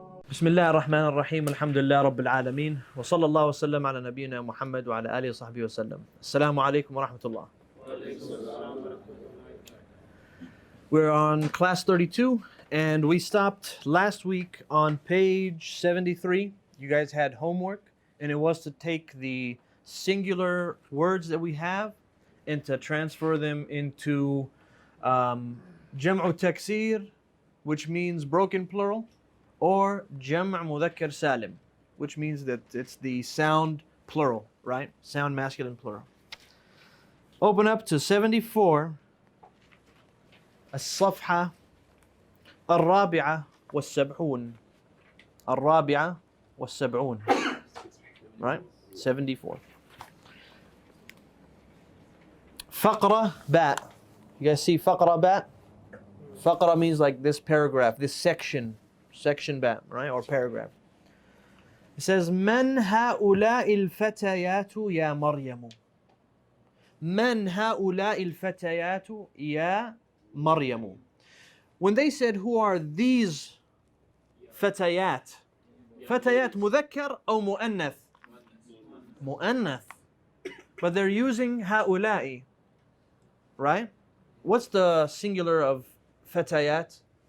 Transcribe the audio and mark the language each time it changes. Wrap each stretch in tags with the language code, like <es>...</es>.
<ar>بسم الله الرحمن الرحيم الحمد لله رب العالمين وصلى الله وسلم على نبينا محمد وعلى آله وصحبه وسلم. السلام عليكم ورحمة الله.</ar> <en>We're on class 32 and we stopped last week on page 73. You guys had homework and it was to take the singular words that we have and to transfer them into jam'u taksir, which means broken plural, or jam' mudhakkar salim, which means that it's the sound plural, right? Sound masculine plural. Open up to 74,</en> <ar>الصفحة الرابعة والسبعون. الرابعة والسبعون.</ar> <en>Right? 74.</en> <ar>فقرة باء.</ar> <en>You guys see فقرة باء? فقرة means like this paragraph, this section باء, right? Or paragraph. It says</en> <ar>من هؤلاء الفتيات يا مريم. من هؤلاء الفتيات يا مريم.</ar> <en>When they said who are these فتيات,</en> <ar>فتيات مذكر أو مؤنث? مؤنث.</ar> <en>But they're using هؤلاء, right? What's the singular of فتيات?</en>